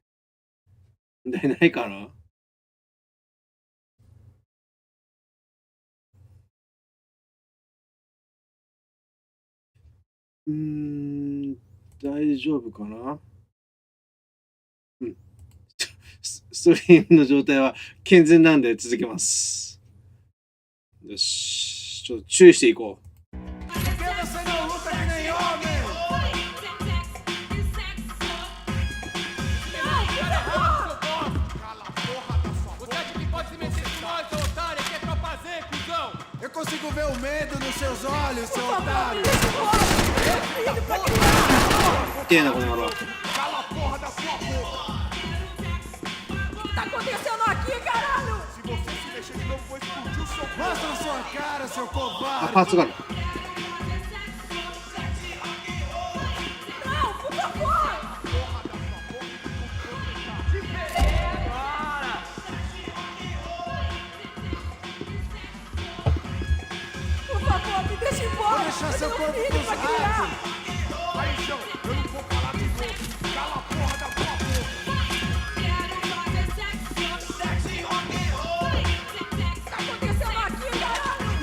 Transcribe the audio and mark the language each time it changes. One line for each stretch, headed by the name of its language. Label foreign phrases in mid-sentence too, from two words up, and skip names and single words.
Japanese: 問題ないかな。大丈夫かな。うん。ストリームの状態は健全なんで続けます。よし。ちょっと注意していこう。
Portuguese: Eu consigo ver o medo nos seus olhos, seu otário.
Japanese: てえな、この野郎。
Portuguese: Cala a porra da sua boca. O que tá acontecendo aqui, caralho? Se você se mexer de novo, vou explodir o seu corpo. Mostra sua cara, seu
Japanese: あ、
Portuguese: covarde.
Japanese: パーツがある。
Portuguese: Não, por favor! Por favor, me deixa embora! Vou deixar seu corpo filho pra criar! Aí, chão, eu não vou falar de novo. Cala a porra da sua boca. O que tá acontecendo aqui, caralho?